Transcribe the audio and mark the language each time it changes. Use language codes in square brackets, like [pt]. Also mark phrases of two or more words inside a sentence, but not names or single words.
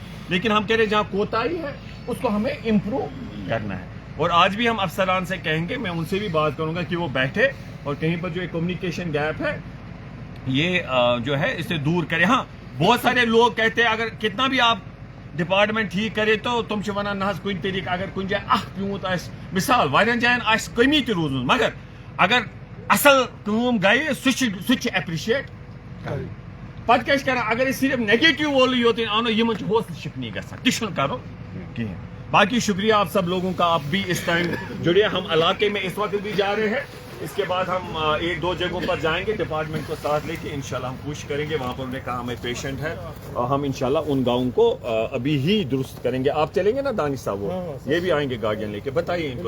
[ur] لیکن ہم کہہ رہے ہیں جہاں کوتاہی ہے اس کو ہمیں امپروو کرنا ہے. اور آج بھی ہم افسران سے کہیں گے میں ان سے بھی بات کروں گا کہ وہ بیٹھے اور کہیں پر جو ایک کمیونیکیشن گیپ ہے یہ جو ہے اسے دور کرے. ہاں بہت سارے لوگ کہتے ہیں اگر کتنا بھی آپ ڈپارٹمنٹ ٹھیک کرے تو تم سے [ks] ونان نہ کن طریقہ اگر کن جائے پیوت مثال واریاہن جائن کمی تہ روزمت مگر اگر اصل کام گئی سہ اپریشیٹ پتہ کیا کران اگر صرف نیگیٹو وول یوت آنو یہ حوصلہ شکنی گژھان تہ کرو کہین. [ur] باقی شکریہ آپ سب لوگوں کا. آپ بھی اس ٹائم جڑے ہم علاقے میں اس وقت بھی جا رہے ہیں. اس کے بعد ہم ایک دو جگہوں پر جائیں گے ڈپارٹمنٹ کو ساتھ لے کے انشاءاللہ ہم کوشش کریں گے. وہاں پر انہوں نے کہا ہمیں پیشنٹ ہے اور ہم انشاءاللہ ان گاؤں کو ابھی ہی درست کریں گے. آپ چلیں گے نا دانش صاحب وہ یہ بھی آئیں گے گارڈین لے کے بتائیے ان کو.